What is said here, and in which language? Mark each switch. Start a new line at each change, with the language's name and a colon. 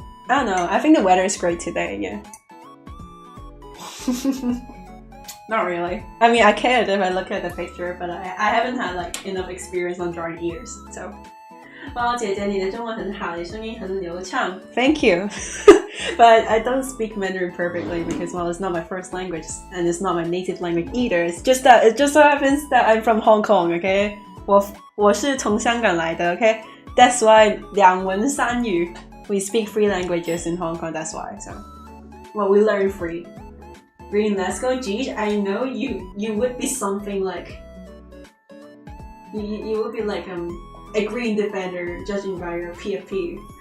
English: I don't know. I think the weather is great today, yeah. Not really. I mean, I can if I look at the picture, but I haven't had like enough experience on drawing ears, so.
Chinese: 哇，姐姐你的中文很好，你声音很流畅。
English: Thank you. But I don't speak Mandarin perfectly because, well, it's not my first language and it's not my native language either. It's just it just so happens that I'm from Hong Kong, okay?
Chinese: 我是从香港来的 okay?
English: That's why
Chinese: 两文三语
English: we speak three languages in Hong Kong, that's why. So, well, we learn free. Green, let's go, Geej. I know you would be something like you would be like a green defender judging by your PFP.